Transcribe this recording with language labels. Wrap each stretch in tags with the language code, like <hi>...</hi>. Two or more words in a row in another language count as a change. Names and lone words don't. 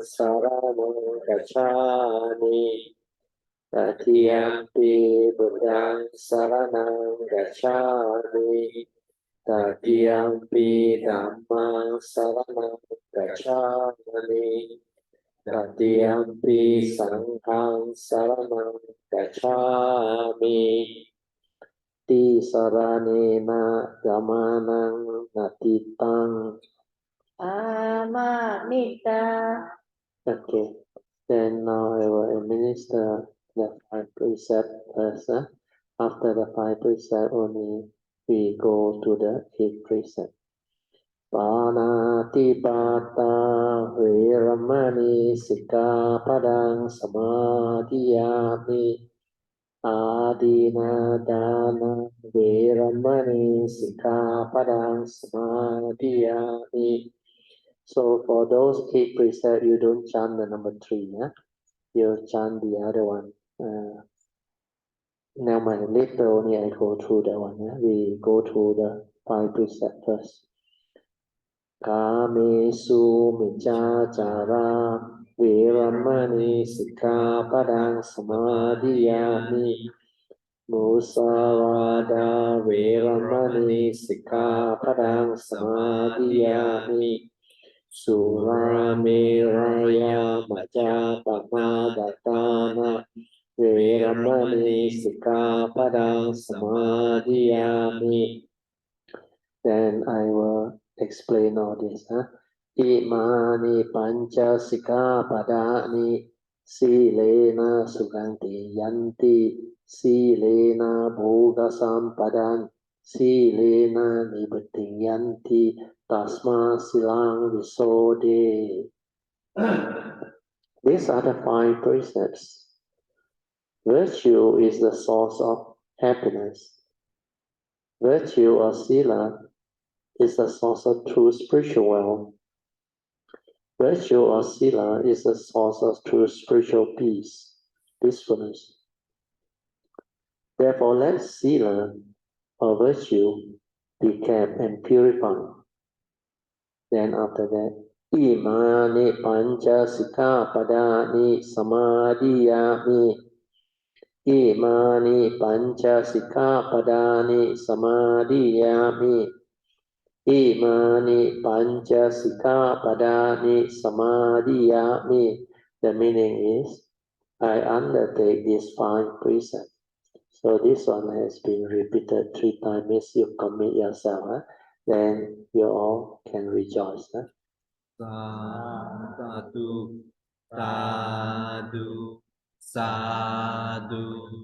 <pi>Saranang Gacchami Tatiyampi Buddhang Saranang Gacchami Tatiyampi Dhammang Saranang Gacchami Tatiyampi Sanghang Saranang Gacchami Ti saranena gamanang natitang. Amanita.</pi> <en>Okay, then now I will administer the 5 precepts first. After the 5 precepts only, we go to the 8th precept.</en> <pi>Panatipata Veramani Sikkhapadang Samadhiyami Adina Dana Veramani Sikkhapadang Samadhiyami.</pi> <en>So for those 8 precepts, you don't chant the number 3, you chant the other one. Now later only I go through that one. We go through the 5 precepts first.</en> <pi>Kamesu Michachara Veramani Sikkhapadang Samadhiyami Musavada Veramani Sikkhapadang Samadhiyami Suramiraya Majapamadhatana Veramani Sikkhapadang Samadhiyami.</pi> <en>Then I will explain all this.</en> <pi>Imani Pancha Sikkhapadani Silena Suganti Yanti Silena Bhoga Sampadan Silena Nibbati Yanti Tasma Silang Visode.</pi> <en>These are the 5 precepts. Virtue is the source of happiness. Virtue or sila is the source of true spiritual wealth. Virtue or sila is the source of true spiritual peace, peacefulness. Therefore, let sila or virtue be kept and purified. Then after that,</en> <pi>imani pancha sikkhapadani samadhiyami. Imani pancha sikkhapadani samadhiyami. Imani pancha sikkhapadani samadhiyami.</pi> <en>The meaning is, I undertake these 5 precepts. So this one has been repeated 3 times as you commit yourself. Then you all can rejoice.</en> <pi>Sadhu, sadhu, sadhu.</pi>